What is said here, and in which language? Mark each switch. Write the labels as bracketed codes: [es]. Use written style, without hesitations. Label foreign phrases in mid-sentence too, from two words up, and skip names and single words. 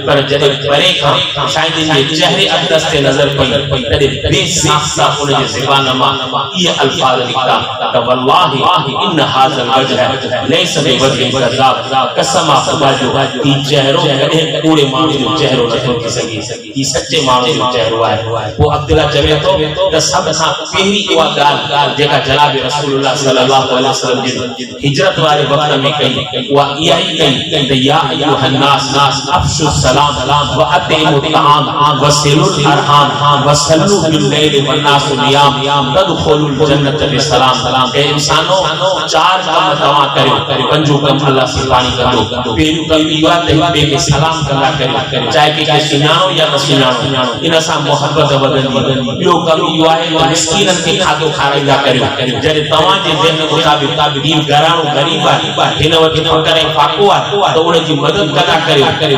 [sd] पर जॾहिं परे खां साईं जिन जे चेहरे अक़दस ते नज़र पई तॾहिं बेसाख्ता उन जे ज़बान मां इहे अल्फाज़ निकिता त [ar] والله إن هذا الوجه ليس ب [sd] कसम खुदा जो ही चेहरो कॾहिं कूड़े माण्हू जो चेहरो नथो थी सघे, ही सच्चे माण्हू जो चेहरो आहे। पोइ अब्दुल्ला चवे थो त सभ खां पहिरीं उहा ॻाल्हि जेका जनाब रसूलुल्लाह [ar] صلى الله عليه وسلم [sd] जी हिजरत वारे वक़्त में कई, उहा इहा ई कई त [ar] يا أيها الناس أفشوا السلام و أطعموا الطعام و صلوا الأرحام و صلوا بالليل و الناس نيام تدخلوا الجنة بسلام. [sd] ए इंसानो 4 कम तव्हां करियो, पंजो कम अल्लाह से पानी करो। पहिरियों कम इहो आहे त ॿिए खे सलाम कंदा करियो, चाहे कंहिंखे सुञाणो या न सुञाणो, इन सां मोहबत वधंदी। ॿियो कम इहो आहे त मिस्कीननि खे खाधो खाराईंदा करियो। जॾहिं तव्हांजे ज़हन मुताबिक़ दीन घराणो ग़रीब आहे, हिन वटि फ़क़्र ऐं फ़ाक़ो आहे, त उन जी मदद कंदा करियो।